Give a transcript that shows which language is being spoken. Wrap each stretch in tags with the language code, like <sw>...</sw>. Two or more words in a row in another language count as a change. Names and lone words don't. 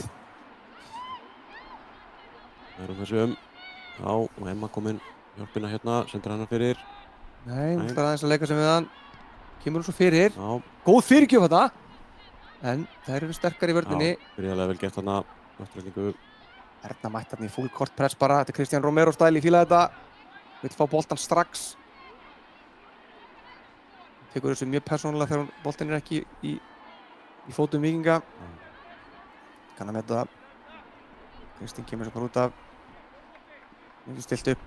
<is>Það er þessu Já, og Emma kom inn hjálpina hérna, sendir hana fyrir. Nei, hún Nei. ætlar aðeins að leika sem við hann. Kemur hún svo fyrir. Já, Góð fyrirgjöf þetta. En þær eru sterkar í vörninni. byrjaðlega vel gert þarna, afturhendingu. Erna mætt þarna í</is> <en>full court press</en> <is>bara. Þetta er Cristian Romero stæl, ég fíla þetta. Vill fá boltan strax. Tekur þessu mjög persónulega þegar boltin er ekki í fótum Víkinga. Kann að metta það. Kristinn kemur svo bara út af. Ekki stilt upp.</is>